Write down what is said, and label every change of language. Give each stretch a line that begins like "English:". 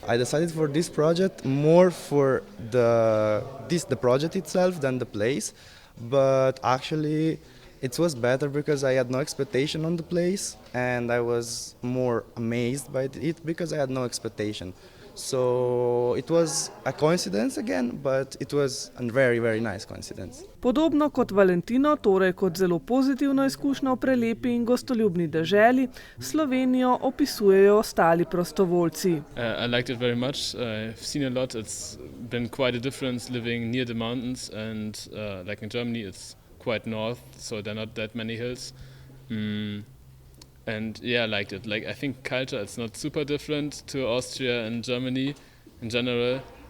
English: I decided for this project more for the project itself than the place, but actually it was better because I had no expectation on the place and I was more amazed by it because I had no expectation. So it was a coincidence again, but it was a very, very nice coincidence.
Slovenian: Podobno kot Valentino, torej kot zelo pozitivno izkušnjo v prelepi in gostoljubni deželi, Slovenijo opisujejo ostali prostovoljci.
English: I liked it very much. I've seen a lot. It's been quite a difference living near the mountains and like in Germany it's quite north, so there are not that many hills. And yeah, I liked it. Like I think culture, it's not super different to Austria and Germany in general.